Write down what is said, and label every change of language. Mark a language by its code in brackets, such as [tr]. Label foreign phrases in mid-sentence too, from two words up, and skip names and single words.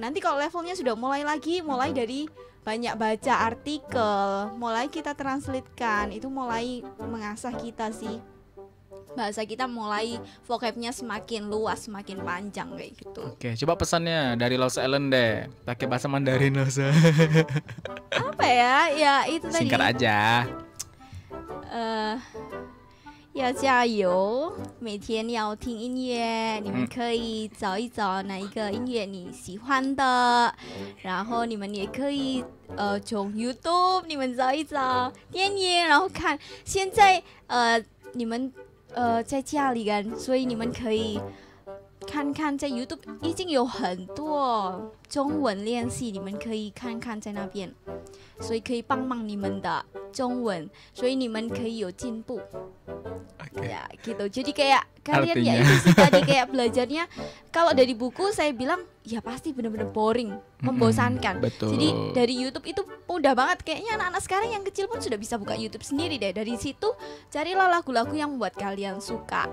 [id] Nanti kalau levelnya sudah mulai dari banyak baca artikel, mulai kita translatekan, itu mulai mengasah kita sih. Bahasa kita mulai vocabnya semakin luas, semakin panjang kayak gitu. Oke, coba pesannya dari Los Ellen deh, pakai bahasa Mandarin Los. Apa ya? Ya itu tadi. Singkat aja. [zh] 要加油，每天要听音乐。你们可以找一找哪一个音乐你喜欢的，然后你们也可以从 YouTube 你们找一找电影，然后看。现在你们在家里干，所以你们可以看看在 YouTube 已经有很多中文练习，你们可以看看在那边，所以可以帮忙你们的中文，所以你们可以有进步。 [id] Ya gitu. Jadi kayak kalian ya Artinya. itu sih tadi kayak belajarnya kalau dari buku saya bilang ya pasti bener-bener boring, membosankan. betul. Jadi dari YouTube itu mudah banget, kayaknya anak-anak sekarang yang kecil pun sudah bisa buka YouTube sendiri deh. Dari situ carilah lagu-lagu yang membuat kalian suka.